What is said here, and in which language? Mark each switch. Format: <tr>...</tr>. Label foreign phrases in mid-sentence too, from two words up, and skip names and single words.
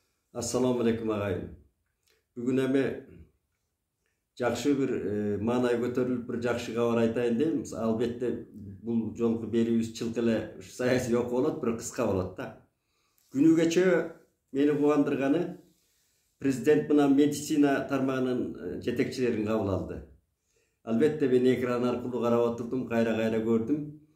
<ar>السلام عليكم agayın.</ar> <ky>Бүгүн эми жақсы бир маанай көтөрүлүп bir жақсы кабар айтайын дейм. Албетте бул жолку берүүбүз чылк эле саясий окуу болот, бир кыска болот да. Күнү кече мени кубандырганы президент менен медицина тармагынын жетекчилерин кабыл алды. Албетте мен экран аркылуу карап отурдум, кайра көрдүм.</ky>